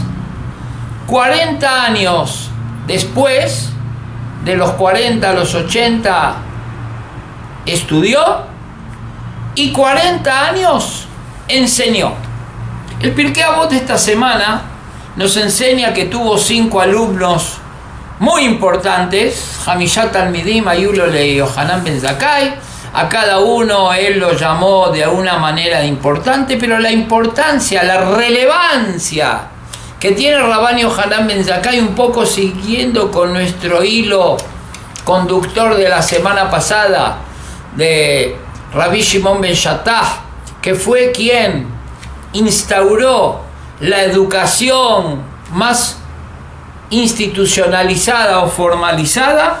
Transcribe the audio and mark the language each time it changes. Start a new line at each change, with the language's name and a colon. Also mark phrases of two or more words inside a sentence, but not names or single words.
Spanish: 40 años después, de los 40 a los 80, estudió, y 40 años enseñó. El Pirkei Avot de esta semana nos enseña que tuvo 5 alumnos muy importantes.
Hebrew: חמישה תלמידים היו לו ליוחנן בן זכאי.
Spanish: A cada uno él lo llamó de una manera importante, pero la importancia, la relevancia que tiene Rabban Yohanan Ben Zakkai, un poco siguiendo con nuestro hilo conductor de la semana pasada de Rabbi Shimon Ben Shattach, que fue quien instauró la educación más institucionalizada o formalizada.